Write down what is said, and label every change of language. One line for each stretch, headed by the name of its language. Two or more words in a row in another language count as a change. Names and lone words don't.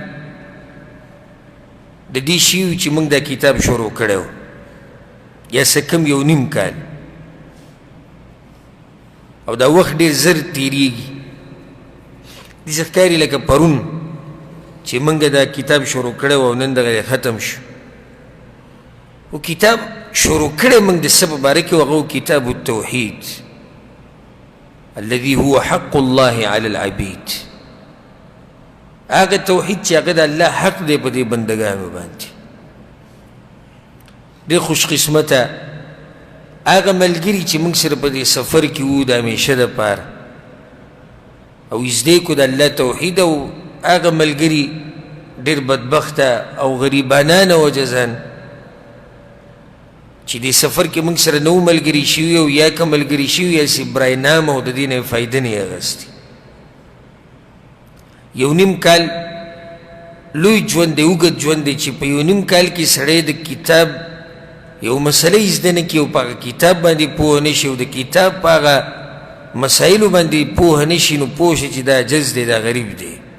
Pashto: د دې شي چې موږ دا کتاب شروع کړو یا څه کم 1.5 کال او دا وخت ډېر زر تېرېږي داسې ښکاري لکه پرون چې موږ دا کتاب شروع کړی او نن دغه ختم شو و کتاب شروع کړی موږ د څه په باره کې و هغه کتاب التوحید
Arabic: الذي هو حق الله على العبید
Pashto: هغه توحید چې هغه د الله حق دی په دې بندګانو باندې ډېر خوش قسمته هغه ملګري چې موږ سره په دې سفر کې وو د همیشه دپاره او زده کو د الله توحید او هغه ملګري ډېر بدبخته او غریبانان او عجزان چې دې سفر کې موږ سره نو ملګري شوي او یا که ملګري شوي یا چې
Urdu: برای نام
Pashto: او د دې نه فایده نه یې اخیستې 1.5 کال لوی ژوند دی اوږد ژوند دی چې په 1.5 کال کې سړی د کتاب یو مسله یې زده نه کړي او په هغه کتاب باندې پوه نه شي او د کتاب په هغه مسایلو باندې پوه نه شي نو پوه شي چې دا عجز دی دا غریب دی